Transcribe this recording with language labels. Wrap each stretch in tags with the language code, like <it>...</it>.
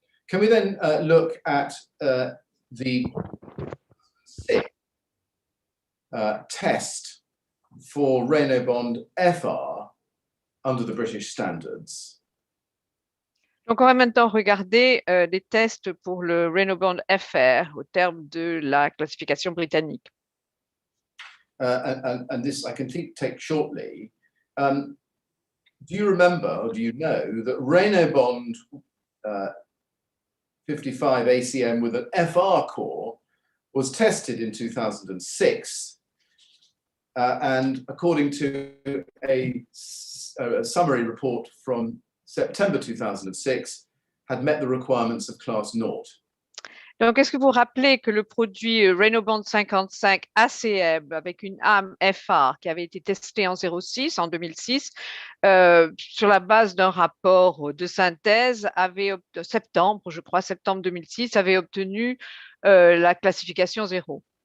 <en>Can we then look at the test for Renault Bond FR under the British standards?</en> <fr>Donc, on va maintenant regarder les tests pour le Renault Bond FR au terme de la classification britannique.</fr> <en>And this I can take shortly. Do you remember, or do you know, that Renault Bond 55 ACM with an FR core was tested in 2006, and according to a summary report from September 2006, had met the requirements of class 0.</en> <fr>Donc, est-ce que vous vous rappelez que le produit Renault Bond 55 ACM avec une âme FR qui avait été testé en 06, en 2006, sur la base d'un rapport de synthèse, septembre 2006, avait obtenu la classification 0?</fr>